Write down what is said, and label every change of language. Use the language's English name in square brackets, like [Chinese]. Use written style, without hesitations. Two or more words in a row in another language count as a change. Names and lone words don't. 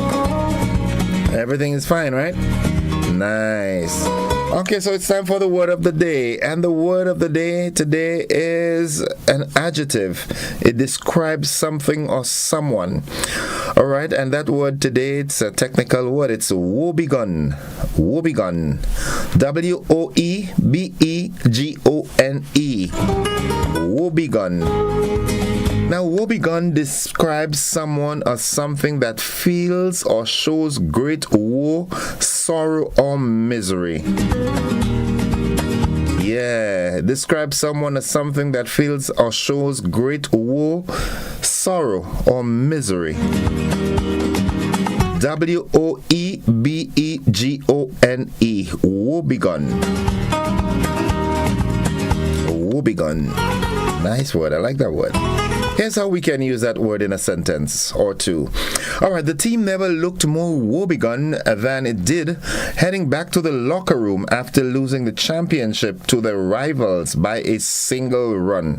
[English] Everything is fine, right? Nice. Okay, so it's time for the word of the day. And the word of the day today is an adjective. It describes something or someone. All right, and that word today, it's a technical word. It's woebegone. Woebegone. W-O-E-B-E-G-O-N-E. Woebegone. Now, woebegone describes someone or something that feels or shows great woe, sorrow, or misery. Yeah, describes someone as something that feels or shows great woe, sorrow, or misery. W-O-E-B-E-G-O-N-E. Woebegone. Woebegone. Nice word. I like that word. Here's how we can use that word in a sentence or two. All right, the team never looked more woebegone than it did heading back to the locker room after losing the championship to their rivals by a single run.